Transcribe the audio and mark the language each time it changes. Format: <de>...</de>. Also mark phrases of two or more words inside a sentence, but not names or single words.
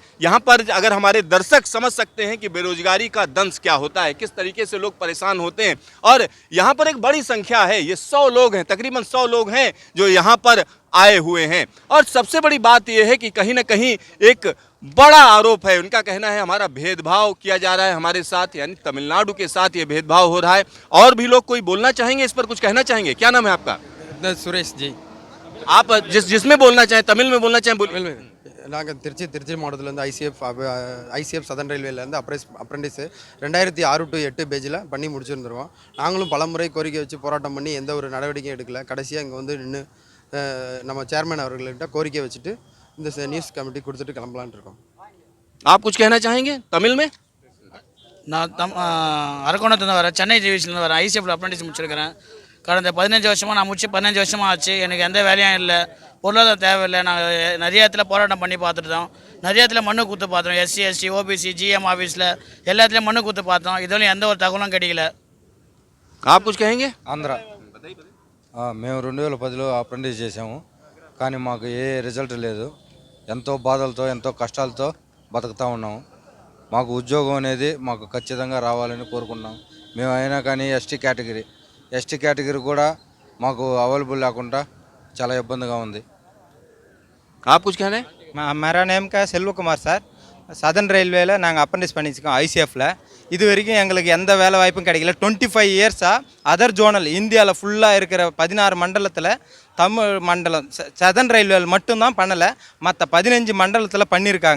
<hi>यहाँ पर अगर हमारे दर्शक समझ सकते हैं कि बेरोजगारी का दंश क्या होता है, किस तरीके से लोग परेशान होते हैं, और यहाँ पर एक बड़ी संख्या है, ये 100 लोग हैं, तकरीबन 100 लोग हैं जो यहाँ पर आए हुए हैं। और सबसे बड़ी बात यह है कि कहीं ना कहीं एक बड़ा आरोप है, उनका कहना है हमारा भेदभाव किया जा रहा है हमारे साथ, यानी तमिलनाडु के साथ ये भेदभाव हो रहा है। और भी लोग कोई बोलना चाहेंगे, इस पर कुछ कहना चाहेंगे? क्या नाम है आपका? சுரேஷ் ஜி. आप जिसमें बोलना चाहें, तमिल में बोलना चाहें</hi> <ta>நாங்கள் திருச்சி மாவட்டத்துலேருந்து ஐசிஎஃப் சதன் ரயில்வேலேருந்து அப்ரெண்டிஸு 2006 to 8 பேஜில் பண்ணி முடிச்சிருந்துருவோம். நாங்களும் பலமுறை கோரிக்கை வச்சு போராட்டம் பண்ணி எந்த ஒரு நடவடிக்கையும் எடுக்கல. கடைசியாக இங்கே வந்து நின்று நம்ம சேர்மேன் அவர்கள்கிட்ட கோரிக்கை வச்சுட்டு இந்த</ta> <en>news committee</en> <ta>கொடுத்துட்டு கிளம்பலான்னு இருக்கோம்.</ta> <hi>आप कुछ कहना चाहेंगे तमिल में?</hi> <ta>நான் அரக்கோணத்துலேருந்து வரேன், சென்னை டிவிஷன்லேருந்து வரேன். ICFல அப்ரெண்டிஸ் முடிச்சிருக்கிறேன். கடந்த 15 வருஷமாக நான் முடிச்சு 15 வருஷமாக ஆச்சு. எனக்கு எந்த வேலையும் இல்லை, பொருளாதார தேவையில்லை. நாங்கள் நிறைய இடத்துல போராட்டம் பண்ணி பார்த்துட்டோம், நிறைய இடத்துல மனு கொடுத்து பார்த்தோம். SC/ST OBC GM ஆஃபீஸில் எல்லாத்துலேயும் மனு கொடுத்து பார்த்தோம். இதுவரையும் எந்த ஒரு தகவலும் கிடைக்கல.</ta> <hi>आप कुछ कहेंगे?</hi> <te>ఆంధ్ర మేము 2010లో అప్రెంటిస్ చేసాము, కానీ మాకు ఏ రిజల్ట్ లేదు. ఎంతో బాధలతో ఎంతో కష్టాలతో బతుకుతూ ఉన్నాము. మాకు ఉద్యోగం అనేది మాకు ఖచ్చితంగా రావాలని కోరుకున్నాం. మేము అయినా కానీ ఎస్టీ కేటగిరీ కూడా మాకు అవైలబుల్ లేకుండా చాలా ఇబ్బందిగా ఉంది.</te> <hi>आप कुछ कह रहे हैं? मेरा नेम का செல்வ குமார் சார்.</hi> <ta>சதன் ரயில்வேல நாங்கள் அப்ரெண்டிஸ் பண்ணிச்சிருக்கோம் ICFல. இது வரைக்கும் எங்களுக்கு எந்த வேலை வாய்ப்பும் கிடைக்கல. 25 இயர்ஸாக</ta> <en>other zonal</en> <ta>இந்தியாவில் ஃபுல்லாக இருக்கிற 16 மண்டலத்தில் தமிழ் மண்டலம் சதன் ரயில்வேல மட்டும்தான் பண்ணலை, மற்ற 15 மண்டலத்தில் பண்ணியிருக்காங்க.</ta>